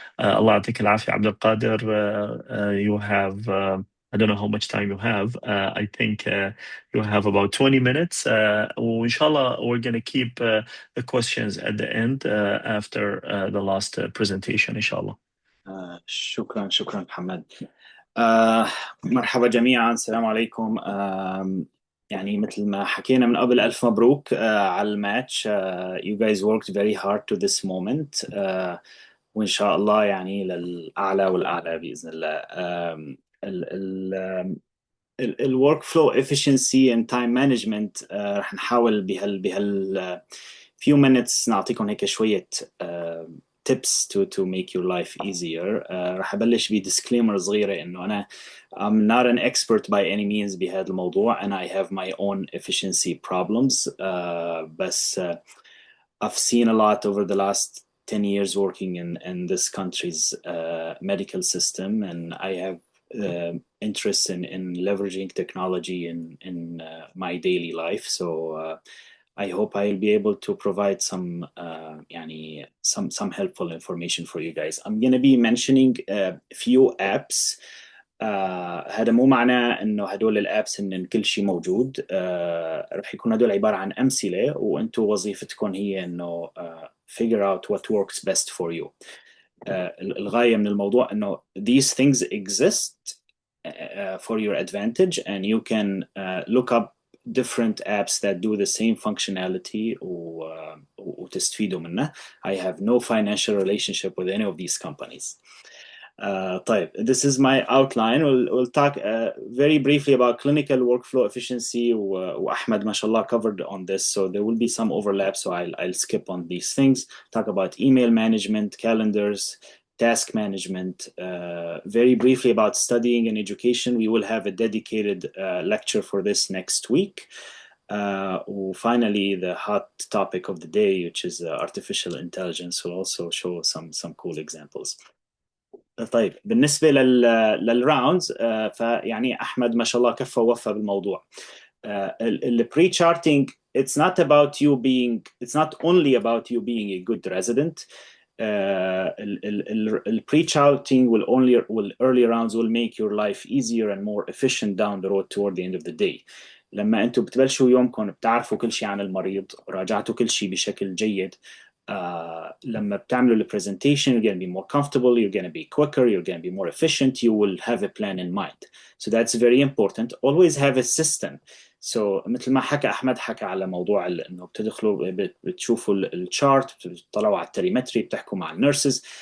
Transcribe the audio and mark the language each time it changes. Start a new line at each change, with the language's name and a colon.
English: Allah
Arabic: يعطيك العافية
English: Abdelkader. You have I don't know how much time you have. I think you have about 20 minutes. Inshallah, we're going to keep the questions at the end after the last presentation, inshallah.
Arabic: شكرا محمد. مرحبا جميعا، السلام عليكم. يعني مثل ما حكينا من قبل، ألف مبروك على الماتش.
English: You guys worked very hard to this moment.
Arabic: وإن شاء الله يعني للأعلى والأعلى بإذن الله. الورك فلو efficiency and time management رح نحاول بهال
English: few minutes
Arabic: نعطيكم هيك شوية
English: tips to make your life easier.
Arabic: رح أبلش بدisclaimer صغيرة إنه أنا
English: I'm not an expert by any means
Arabic: بهذا الموضوع
English: and I have my own efficiency problems. بس I've seen a lot over the last 10 years working in this country's medical system, and I have interest in leveraging technology in my daily life. So I hope I'll be able to provide some some helpful information for you guys. I'm going to be mentioning a few apps.
Arabic: هذا مو معناه انه هدول الابس ان كل شيء موجود. رح يكون هدول عباره عن امثله وانتم وظيفتكم هي انه
English: figure out what works best for you.
Arabic: الغايه من الموضوع انه
English: these things exist for your advantage and you can look up different apps that do the same functionality
Arabic: وتستفيدوا منه.
English: I have no financial relationship with any of these companies. طيب, this is my outline. We'll talk very briefly about clinical workflow efficiency. Ahmad, mashallah, covered on this, so there will be some overlap, so I'll skip on these things. Talk about email management, calendars, task management. Very briefly about studying and education. We will have a dedicated lecture for this next week. Finally, the hot topic of the day, which is artificial intelligence, will also show some cool examples.
Arabic: طيب, بالنسبة للراوندز فيعني أحمد ما شاء الله كفى ووفى بالموضوع.
English: البري-charting, it's not only about you being a good resident. Pre-charting early rounds will make your life easier and more efficient down the road toward the end of the day.
Arabic: لما أنتم بتبلشوا يومكم بتعرفوا كل شيء عن المريض, راجعتوا كل شيء بشكل جيد. لما بتعملوا البرزنتيشن
English: you're going to be more comfortable, you're going to be quicker, you're going to be more efficient, you will have a plan in mind. So that's very important. Always have a system. So
Arabic: مثل ما حكى أحمد, حكى على موضوع إنه بتدخلوا بتشوفوا الشارت, بتطلعوا على التريمتري, بتحكوا مع النيرسز.